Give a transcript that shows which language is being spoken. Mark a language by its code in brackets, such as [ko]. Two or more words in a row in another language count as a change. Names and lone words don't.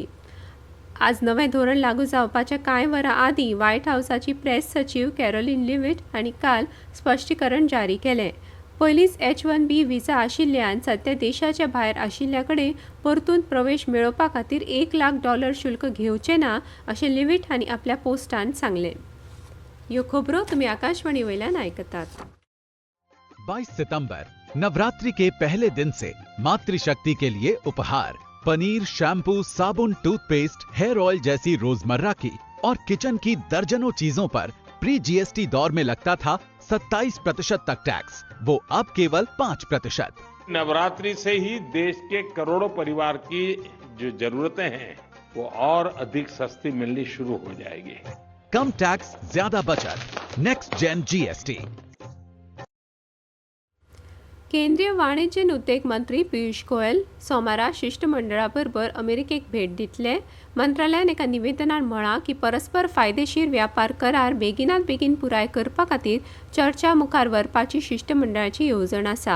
[kok] आज नवें धोरण लागू जावपाच्या कांय वरां आदीं व्हायट हावसाची प्रेस सचीव कॅरोलिन लिव्हिट हांणी काल स्पश्टीकरण जारी केलें। पयलींच H-1B व्हिसा आशिल्ल्यान सध्या देशाच्या भायर आशिल्ल्या कडेन परतून प्रवेश मेळोवपा खातीर $1,00,000 शुल्क घेवचें ना अशें लिव्हिट हांणी आपल्या पोस्टांत सांगलें। ह्यो खबरो तुमी आकाशवाणी वयल्यान आयकतात। [hi] 22 सितंबर नवरात्रि के पहले दिन से मातृशक्ति के लिए उपहार पनीर, शैम्पू, साबुन, टूथपेस्ट, [en] hair oil [hi] जैसी रोजमर्रा की और किचन की दर्जनों चीजों पर [en] pre GST [hi] दौर में लगता था 27% तक टैक्स, वो अब केवल 5%। नवरात्रि से ही देश के करोड़ों परिवार की जो जरूरतें हैं वो और अधिक सस्ती मिलनी शुरू हो जाएगी। कम टैक्स, ज्यादा बचत। [en] Next Gen [hi] GST। [kok] केंद्रीय वाणिज्य आनी उद्देग मंत्री पियुष गोयल सोमारा शिष्टमंडळा बरोबर अमेरिकेक भेट दितले. मंत्रालयान एका निवेदनात म्हळां की परस्पर फायदेशीर व्यापार करार बेगिनात बेगीन पुराय करपा खातीर चर्चा मुखार व्हरपाची शिष्टमंडळाची येवजण आसा.